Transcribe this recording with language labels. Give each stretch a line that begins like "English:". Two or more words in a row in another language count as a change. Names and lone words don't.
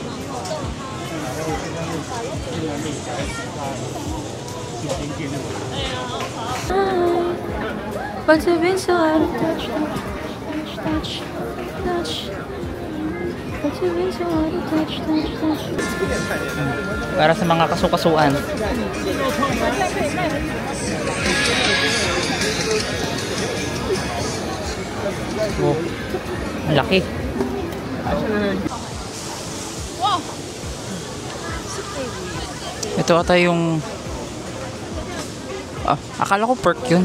Chinese: 我这边是爱的
English: touch touch touch，
Chinese: 我这边是爱的
English: touch touch touch。
Filipino: Para sa mga kasukasuan. Oh, ang laki. Ito ata yung akala ko pork yun.